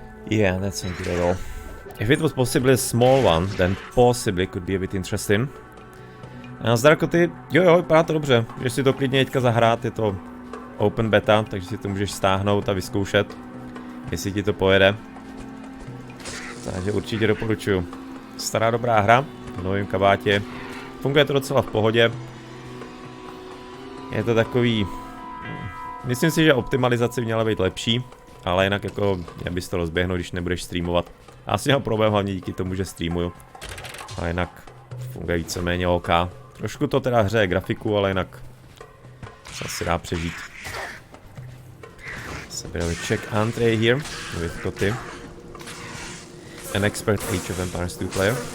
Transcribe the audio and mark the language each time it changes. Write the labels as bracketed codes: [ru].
[en] Yeah, that's not good at all. If it was possibly a small one, then possibly could be a bit interesting. [cs] A Zdrakoty, jo, vypadá to dobře, že si to klidně teďka zahrát, je to open beta, takže si to můžeš stáhnout a vyzkoušet, jestli ti to pojede. Takže určitě doporučuju. Stará dobrá hra, v novém kabátě, funguje to docela v pohodě. Je to takový, myslím si, že optimalizace měla být lepší, ale jinak jako, já bys to rozběhnout, když nebudeš streamovat. Asi mám problém hlavně díky tomu, že streamuju. A jinak funguje víceméně OK. Trošku to teda hřeje grafiku, ale jinak se asi dá přežít. [en] Sebere check Andre here with Koty. An expert Age of Empires 2 player.